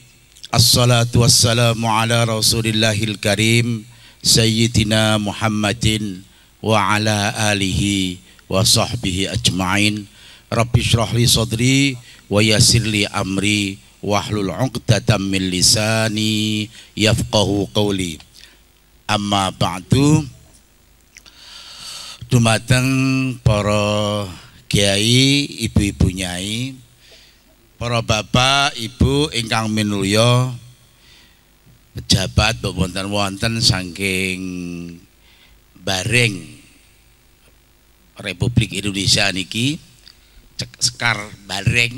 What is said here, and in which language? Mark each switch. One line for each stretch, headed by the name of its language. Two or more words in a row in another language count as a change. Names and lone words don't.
Arabic: الصلاة والسلام على رسول الله الكريم سيدنا محمد وعلى آله وصحبه أجمعين. رب اشرح لي صدري ويسر لي أمري واحلل عقدة من لساني يفقهوا قولي. أما بعد.
Javanese: Dumateng para kiai, ibu-ibu nyai, para bapak, ibu ingkang minulya, pejabat wonten-wonten saking bareng Republik Indonesia niki, sekar bareng.